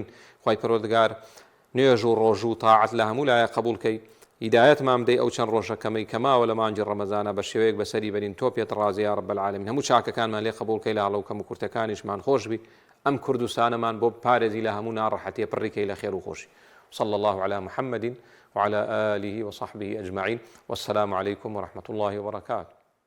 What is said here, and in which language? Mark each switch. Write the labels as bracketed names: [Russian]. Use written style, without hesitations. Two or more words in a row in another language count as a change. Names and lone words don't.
[Central Kurdish] خوای پەروەردگار نوێژ و ڕۆژ و تاعەت لە هەموو لایە قبول کەی. هیدایەتمان بدەی ئەو چەند ڕۆژەکەمەی کەماوە لە مانجی ڕەمەزانە بە شێوەیەک بەسەری بەرین تۆ پێت ڕازی [Arabic] یا رب العالمین. [Central Kurdish] هەموو چاکەکانمان لێ قبول کەی، لە هەڵە و کەم و کورتەکانیشمان خۆش بی. ئەم کوردستانەمان بۆ پارێزی لە هەموو ناڕەحەتیە پڕیکەی لە خێر و خۆشی. [Arabic] صلى الله على محمد وعلى آله وصحبه أجمعين، والسلام عليكم ورحمة الله وبركاته.